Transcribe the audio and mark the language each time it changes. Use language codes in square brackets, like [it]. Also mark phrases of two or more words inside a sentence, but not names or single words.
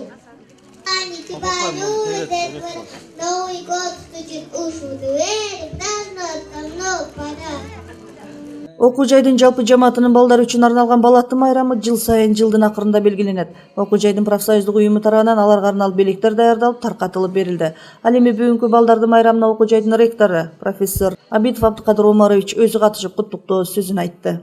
[ru] Они тебя любят, Новый год стучит ушу двери, давно пора. [ky] Окуу жайдын жалпы жамаатынын балдары үчүн арналган балаты майрамы жыл сайын жылдын акырында белгиленет. Окуу жайдын профсоюздук уюму тарабынан аларга арналып белектер даярдалып, таркатылып берилди. Ал эми бүгүнкү балдарды майрамына окуу жайдын ректору профессор Абитов Абдыкадыр Омарович өзү катышып куттуктоо сөзүн айтты.